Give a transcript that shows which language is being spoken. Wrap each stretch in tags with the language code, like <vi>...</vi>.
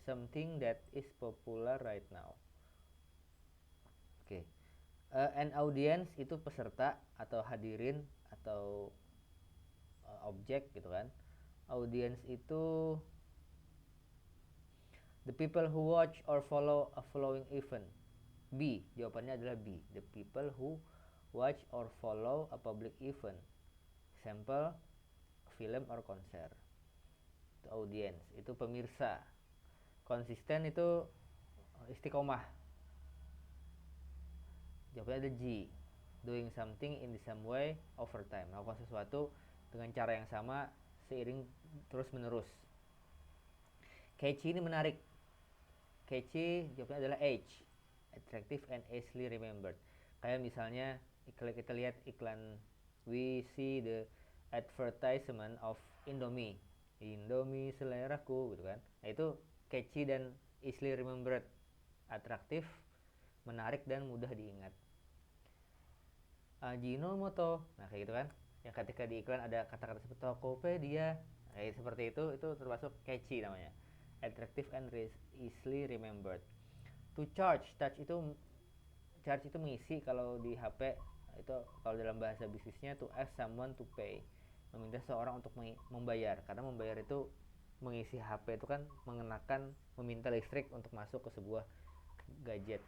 <en>Something that is popular right now.</en> <id>Oke. An audience itu peserta atau hadirin atau objek gitu kan.</id> <en>Audience itu the people who watch or follow a following event. B,</en> <id>jawabannya adalah B.</id> <en>The people who watch or follow a public event. Example, film or konser.</en> <id>Itu audience, itu pemirsa. Konsisten itu istiqomah. Jawabannya ada G.</id> <en>Doing something in the same way over time.</en> <id>Melakukan sesuatu dengan cara yang sama seiring terus menerus. Catchy ini menarik. Catchy jawabannya adalah H.</id> <en>Attractive and easily remembered.</en> <id>Kayak misalnya kita lihat iklan,</id> <en>we see the advertisement of Indomie</en> <id>seleraku gitu kan. Nah itu catchy dan</id> <en>easily remembered,</en> <id>atraktif, menarik dan mudah diingat. Ajinomoto, nah kayak gitu kan. Yang ketika di iklan ada kata-kata seperti Tokopedia, seperti itu termasuk catchy namanya.</id> <en>Attractive and easily remembered.</en> <id>To charge itu mengisi kalau di HP. Itu kalau dalam bahasa bisnisnya</id> <en>to ask someone to pay,</en> <id>meminta seorang untuk membayar, karena membayar itu mengisi HP itu kan meminta listrik untuk masuk ke sebuah gadget.</id>